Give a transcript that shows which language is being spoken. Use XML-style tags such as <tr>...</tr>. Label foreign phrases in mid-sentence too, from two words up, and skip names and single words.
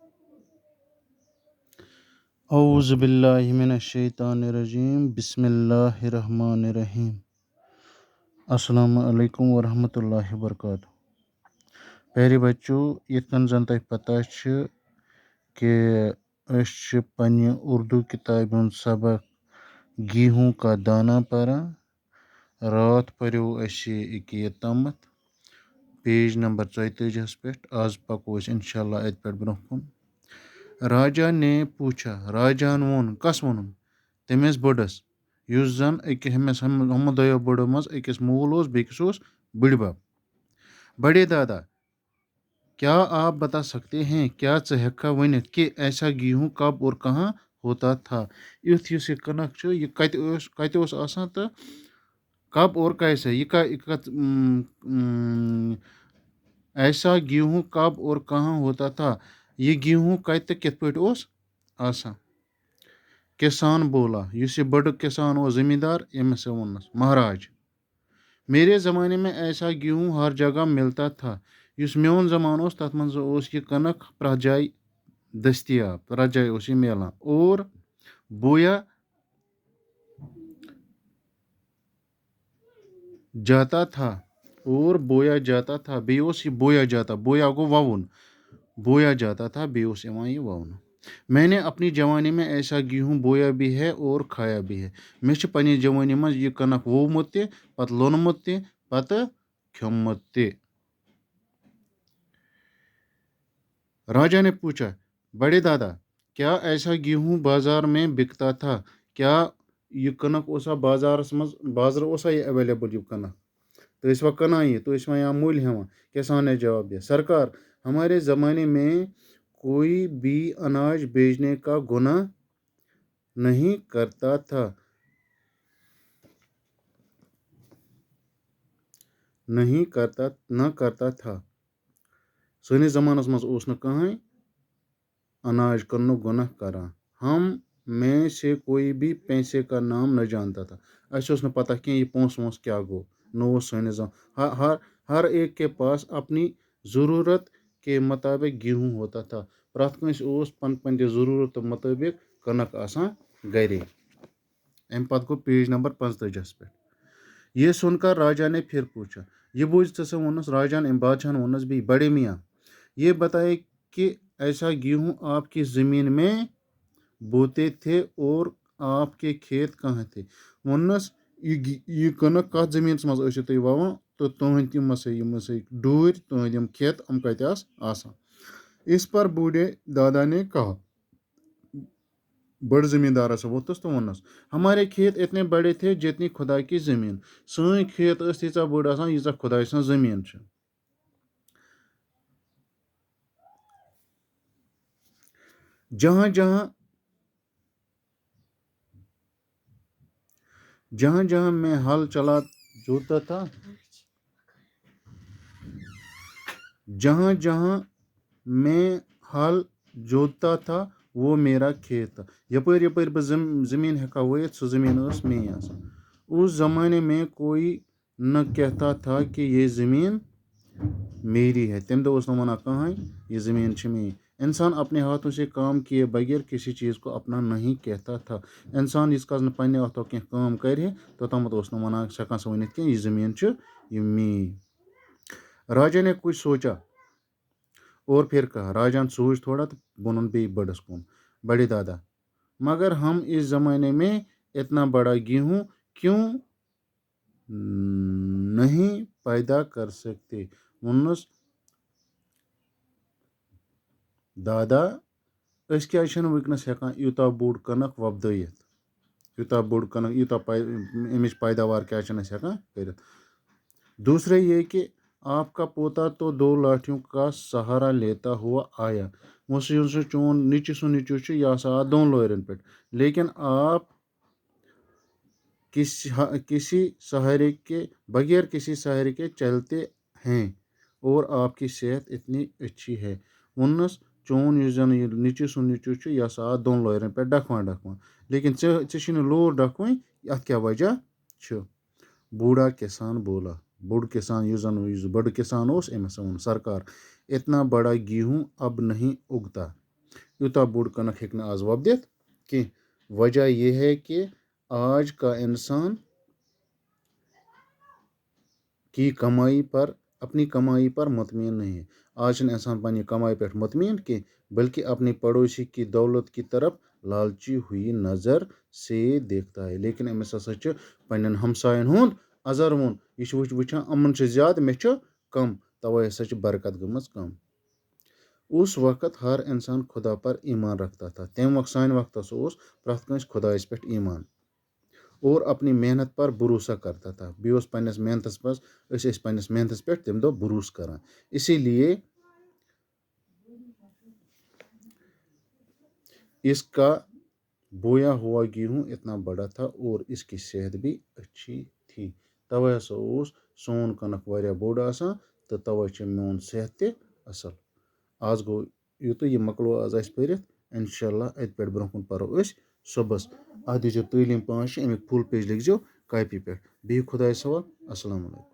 <ar>اعوذ باللہ من الشیطان الرجیم بسم اللہ الرحمن الرحیم السلام علیکم ورحمۃ اللہ وبرکاتہ.</ar> <ks>پیارے بچو، یِتھ کٔنۍ زَن تۄہہِ پتہ چھِ کہ أسۍ چھِ پنٛنہِ اردوٗ کِتابہِ ہُنٛد سبق گیہوں کا دانہ پران. راتھ پٔرِو اَسہِ ییٚکیٛاہ یہِ تامَتھ پیج نمبر 34 پٮ۪ٹھ. آز پَکو أسۍ</ks> <ar>اِنشاء اللہ</ar> <ks>اَتہِ پٮ۪ٹھ برونٛہہ کُن.</ks> <ur>راجا نے پوٗچھا،</ur> <ks>راجاہن ووٚن، کس ووٚنُن؟ تٔمِس بٔڈس، یُس زن أمِس ہُمو دۄیو بٔڑو منٛز أکِس مول اوس بیٚکِس اوس بٕڈِبب.</ks> <ur>بڑے دادا، کیا آپ بتا سکتے ہیں، کیا</ur> <ks>ژٕ ہٮ۪ککھا ؤنِتھ</ks> <ur>کہ ایسا گیہوں کب اور کہاں ہوتا تھا؟</ur> <ks>یُتھ یُس یہِ کٕنک چھُ یہِ کتہِ اوس آسان تہٕ</ks> <ur>کب اور کیسے ایسا گیہوں کب اور کہاں ہوتا تھا،</ur> <ks>یہ گیہوں کتہِ تہٕ کِتھ پٲٹھۍ اوس آسان؟</ks> <ur>کسان بولا،</ur> <ks>یُس یہِ بٔڑ کسان اوس زٔمیٖندار، أمِس ووٚننَس، مہاراج،</ks> <ur>میرے زمانے میں ایسا گیہوں ہر جگہ ملتا تھا.</ur> <ks>یُس میون زمانہٕ اوس تَتھ منٛز اوس یہِ کٕنک پرٛٮ۪تھ جایہِ دٔستیاب، پرٛٮ۪تھ جایہِ اوس یہِ میلان.</ks> <ur>اور بویا جاتا تھا،</ur> <ks>بیٚیہِ اوس یہِ</ks> <ur>بویا جاتا،</ur> <ks>بویا گوٚو وَوُن،</ks> <ur>بویا جاتا تھا،</ur> <ks>بیٚیہِ اوس یِوان یہِ وَونہٕ.</ks> <ur>میں نے اپنی جوانی میں ایسا گیہوں بویا بھی ہے اور کھایا بھی ہے.</ur> <ks>مےٚ چھِ پنٛنہِ جوانی منٛز یہِ کٕنک وومُت تہِ، پتہٕ لوٚنمُت تہِ، پتہٕ کھیوٚمُت تہِ.</ks> <ur>راجا نے پوچھا، بڑے دادا، کیا ایسا گیہوں بازار میں بکتا تھا؟</ur> <ks>کیا یہِ کٕنک اوسا بازارس منٛز، بازرٕ اوسا یہِ ایویلیبل یہِ کٕنک؟ تُہۍ ٲسوا کٕنان یہِ، تُہۍ ٲسوا یا مٔلۍ ہٮ۪وان؟</ks> <ur>کسان نے جواب دیا، سرکار، ہمارے زمانے میں کوئی بھی اناج بیچنے کا گناہ نہیں کرتا تھا.</ur> <ks>سٲنِس زمانس منٛز اوس نہٕ کٕہٕنۍ اناج کٕننُک گۄناہ کران.</ks> <ur>ہم میں سے کوئی بھی پیسے کا نام نہ جانتا تھا.</ur> <ks>اَسہِ اوس نہٕ پتہ کینٛہہ یہِ پونٛسہٕ وونٛسہٕ کیٛاہ گوٚو، نہ اوس سٲنِس</ks> <ur>ہر ایک کے پاس اپنی ضروٗرت کے مطابق گیہوں ہوتا تھا.</ur> <ks>پرٛٮ۪تھ کٲنٛسہِ اوس پنٛنہِ ضروٗرتہٕ مطٲبق کٕنک آسان گرے. اَمہِ پتہٕ گوٚو پیج نمبر 45 پٮ۪ٹھ.</ks> <ur>یہ سن کر راجا نے پھر پوچھا،</ur> <ks>یہ بوٗزِتھ ژٕ ووٚننَس راجاہن، أمۍ بادشاہن ووٚننَس بیٚیہِ،</ks> <ur>بڑے میاں، یہ بتائے کہ ایسا گیہوں آپ کی زمین میں بوتے تھے اور آپ کے کھیت کہاں تھے؟</ur> <ks>ووٚننَس، یہِ کٕنک کتھ زٔمیٖنس منٛز ٲسِو تُہۍ وَوان تہٕ تُہنٛدۍ یِم ڈوٗرۍ، تُہنٛدۍ یِم کھیت یِم کتہِ آسان؟</ks> <ur>اس پر بوڑھے دادا نے کہا،</ur> <ks>بڑ زمیٖندارس ووٚتھُس تہٕ ووٚننَس،</ks> <ur>ہمارے کھیت اتنے بڑے تھے جتنی خدا کی زمین.</ur> <ks>سٲنۍ کھیت ٲسۍ تیٖژاہ بٔڑ آسان ییٖژاہ خۄداے سٕنٛز زٔمیٖن چھِ.</ks> <ur>جہاں جہاں میں ہل جوتتا تھا، جہاں جہاں میں ہل جوتتا تھا وہ میرا کھیت تھا.</ur> <ks>یپٲرۍ یپٲرۍ بہٕ زٔمیٖن ہٮ۪کہٕ ہا وٲیِتھ سُہ زٔمیٖن ٲس میٛٲنۍ آسان.</ks> <ur>اس زمانے میں کوئی نہ کہتا تھا کہ یہ زمین میری ہے.</ur> <ks>تمہِ دۄہ اوس نہٕ وَنان کٕہٕنۍ یہ زمین چھِ میٛٲنۍ.</ks> <ur>انسان اپنے ہاتھوں سے کام کیے بغیر کسی چیز کو اپنا نہیں کہتا تھا.</ur> <ks>انسان ییٖتِس کالس نہٕ پنٛنہِ اَتھو کینٛہہ کٲم کرِ توٚتامَتھ اوس نہٕ وَنان ہٮ۪کان سُہ ؤنِتھ کینٛہہ یہِ زٔمیٖن چھِ یہِ میٛٲنۍ.</ks> <ur>راجا نے کچھ سوچا اور پھر کہا،</ur> <ks>راجاہن سوٗنٛچ تھوڑا تہٕ ووٚنُن بیٚیہِ بٔڑس کُن،</ks> <ur>بڑے دادا، مگر ہم اس زمانے میں اتنا بڑا گیہوں کیوں نہیں پیدا کر سکتے؟</ur> <ks>ووٚننَس، دادا، أسۍ کیٛازِ چھِنہٕ وٕنکٮ۪نس ہٮ۪کان یوٗتاہ بوٚڑ کٕنک وۄپدٲیِتھ، اَمِچ پیداوار کیٛازِ چھِنہٕ أسۍ ہٮ۪کان کٔرِتھ؟</ks> <ur>دوسرے یہ کہ آپ کا پوتا تو 2 لاٹھیوں کا سہارا لیتا ہوا آیا.</ur> <ks>یُس چون نیٚچوٗ چھُ یہِ ہسا آو 2 لورٮ۪ن پٮ۪ٹھ،</ks> <ur>لیکن آپ بغیر کسی سہارے کے چلتے ہیں اور آپ کی صحت اتنی اچھی ہے.</ur> <ks>ووٚننَس، چون یُس زن یہِ نیٚچوٗ چھُ یہِ ہسا آو 2 لورٮ۪ن پٮ۪ٹھ ڈکھوان، لیکن ژےٚ چھُے نہٕ لور ڈکھوٕنۍ، اَتھ کیٛاہ وجہ چھُ؟</ks> <ur>بوڑھا کسان بولا،</ur> <ks>بوٚڑ کسان یُس بٔڑ کسان اوس أمۍ ہسا ووٚن، سرکار،</ks> <ur>اتنا بڑا گیہوں اب نہیں اگتا.</ur> <ks>یوٗتاہ بوٚڑ کٕنک ہیٚکہِ نہٕ آز وۄپدِتھ کینٛہہ.</ks> <ur>وجہ یہ ہے کہ آج کا انسان کی کمائی پر اپنی کمائی پر مطمئن نہیں ہے.</ur> <ks>آج چھُنہٕ اِنسان پنٛنہِ کمائی پٮ۪ٹھ مطمئن کینٛہہ</ks> <ur>بلکہ اپنی پڑوسی کی دولت کی طرف لالچی ہوئی نظر سے دیکھتا ہے.</ur> <ks>لیکن أمِس ہسا چھُ پنٛنٮ۪ن ہمساین ہُنٛد اَزروُن. یہِ چھُ وٕچھان یِمن چھُ زیادٕ مےٚ چھُ کم، تَوَے ہسا چھِ برکت گٔمٕژ کم.</ks> <ur>اس وقت ہر انسان خدا پر ایمان رکھتا تھا.</ur> <ks>تمہِ وقت سانہِ وقتس اوس پرٛٮ۪تھ کٲنٛسہِ خۄدایس پٮ۪ٹھ ایمان</ks> <ur>اور اپنی محنت پر بھروسہ کرتا تھا.</ur> <ks>بیٚیہِ اوس پنٛنِس محنتس منٛز أسۍ ٲسۍ پنٛنِس محنتس پٮ۪ٹھ تمہِ دۄہ بھروسہٕ کران.</ks> <ur>اسی لیے اس کا بویا ہوا گیہوں اتنا بڑا تھا اور اس کی صحت بھی اچھی تھی.</ur> <ks>توے ہسا اوس سون کٕنک واریاہ بوٚڑ آسان تہٕ توے چھُ میون صحت تہِ اصل. آز گوٚو یُتُے. یہِ مۄکلو آز اَسہِ پٔرِتھ.</ks> <ar>انشاء اللہ</ar> <ks>اَتہِ پٮ۪ٹھ برونٛہہ کُن پرو أسۍ صُبحس. اتھ دیٖزیو تعلیٖم پانٛژھ چھِ امیُک فُل پیج لیکھزیو کاپی پٮ۪ٹھ. بِہِو خۄدایس حوال.</ks> <ar>السلام علیکم.</ar>